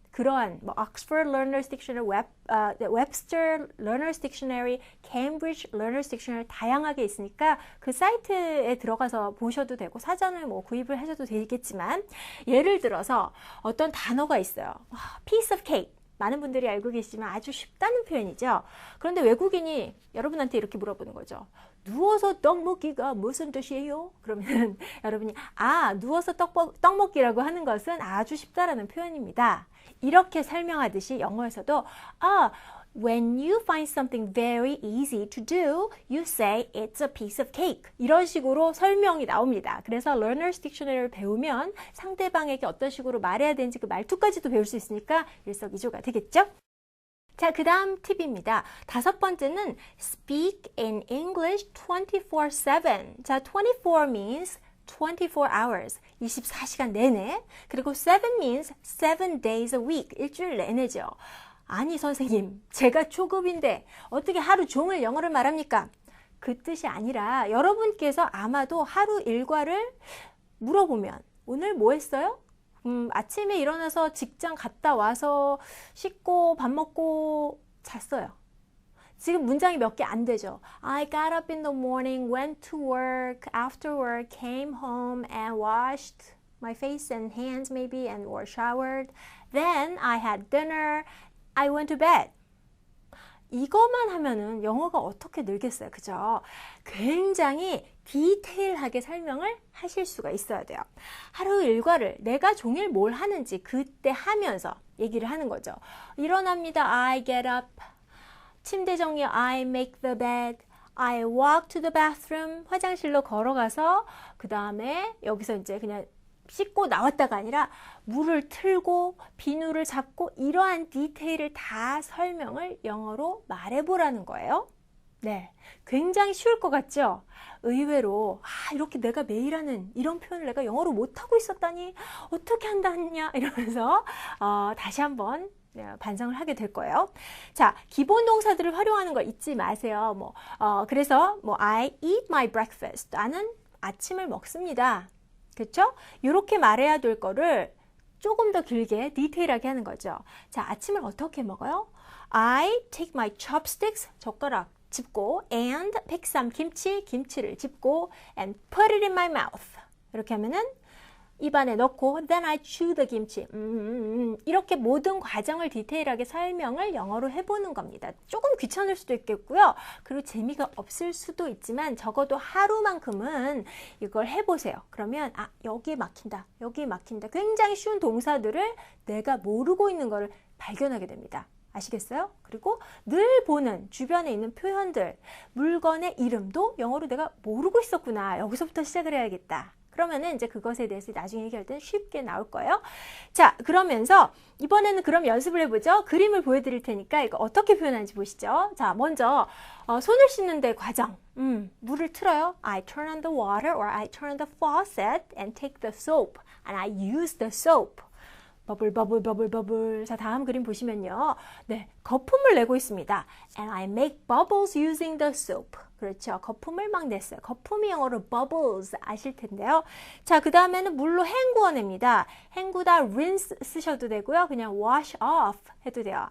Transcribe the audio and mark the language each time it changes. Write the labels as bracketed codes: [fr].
[ko] 그러한 뭐 Oxford Learner's Dictionary, Webster Learner's Dictionary, Cambridge Learner's Dictionary 다양하게 있으니까 그 사이트에 들어가서 보셔도 되고 사전을 뭐 구입을 하셔도 되겠지만 예를 들어서 어떤 단어가 있어요. [en] piece of cake. [ko] 많은 분들이 알고 계시지만 아주 쉽다는 표현이죠. 그런데 외국인이 여러분한테 이렇게 물어보는 거죠. 누워서 떡 먹기가 무슨 뜻이에요? 그러면 여러분이 누워서 떡 먹기라고 하는 것은 아주 쉽다라는 표현입니다. 이렇게 설명하듯이 영어에서도 [en] when you find something very easy to do, you say it's a piece of cake. [ko] 이런 식으로 설명이 나옵니다. 그래서 Learner's Dictionary를 배우면 상대방에게 어떤 식으로 말해야 되는지 그 말투까지도 배울 수 있으니까 일석이조가 되겠죠? 자, 그 다음 팁입니다. [en] 5번째는 speak in English 24/7. 자, 24 means 24 hours, [ko] 24시간 내내. [en] 그리고 7 means 7 days a week, [ko] 일주일 내내죠. 아니 선생님, 제가 초급인데 어떻게 하루 종일 영어를 말합니까? 그 뜻이 아니라 여러분께서 아마도 하루 일과를 물어보면 오늘 뭐 했어요? 아침에 일어나서 직장 갔다 와서 씻고 밥 먹고 잤어요. 지금 문장이 몇 개 안 되죠. [en] I got up in the morning, went to work, after work, came home and washed my face and hands maybe and or showered. Then I had dinner. I went to bed. [ko] 이것만 하면은 영어가 어떻게 늘겠어요, 그죠? 굉장히 디테일하게 설명을 하실 수가 있어야 돼요. 하루 일과를 내가 종일 뭘 하는지 그때 하면서 얘기를 하는 거죠. 일어납니다. [en] I get up. [ko] 침대 정리. [en] I make the bed. I walk to the bathroom. [ko] 화장실로 걸어가서 그 다음에 여기서 이제 그냥 씻고 나왔다가 아니라 물을 틀고 비누를 잡고 이러한 디테일을 다 설명을 영어로 말해보라는 거예요. 네, 굉장히 쉬울 것 같죠? 의외로 이렇게 내가 매일 하는 이런 표현을 내가 영어로 못하고 있었다니 어떻게 한다냐 이러면서 다시 한번 반성을 하게 될 거예요. 자, 기본 동사들을 활용하는 걸 잊지 마세요. [en] 그래서 I eat my breakfast. [ko] 나는 아침을 먹습니다. 그렇죠? 이렇게 말해야 될 거를 조금 더 길게 디테일하게 하는 거죠. 자, 아침을 어떻게 먹어요? [en] I take my chopsticks, [ko] 젓가락 짚고 [en] and pick some kimchi, [ko] 김치를 짚고 [en] and put it in my mouth. [ko] 이렇게 하면은 입안에 넣고 [en] then I chew the kimchi. [ko] 이렇게 모든 과정을 디테일하게 설명을 영어로 해보는 겁니다. 조금 귀찮을 수도 있겠고요. 그리고 재미가 없을 수도 있지만 적어도 하루만큼은 이걸 해보세요. 그러면 여기에 막힌다. 여기에 막힌다. 굉장히 쉬운 동사들을 내가 모르고 있는 걸 발견하게 됩니다. 아시겠어요? 그리고 늘 보는 주변에 있는 표현들, 물건의 이름도 영어로 내가 모르고 있었구나. 여기서부터 시작을 해야겠다. 그러면은 이제 그것에 대해서 나중에 얘기할 때는 쉽게 나올 거예요. 자, 그러면서 이번에는 그럼 연습을 해보죠. 그림을 보여드릴 테니까 이거 어떻게 표현하는지 보시죠. 자, 먼저 손을 씻는 데 과정. 물을 틀어요. [en] I turn on the water or I turn on the faucet and take the soap. And I use the soap. 버블 버블 버블 버블. [ko] 자, 다음 그림 보시면요. 네, 거품을 내고 있습니다. [en] And I make bubbles using the soap. [ko] 그렇죠. 거품을 막 냈어요. 거품이 영어로 bubbles 아실 텐데요. 자, 그 다음에는 물로 헹구어냅니다. 헹구다 rinse 쓰셔도 되고요. 그냥 wash off 해도 돼요.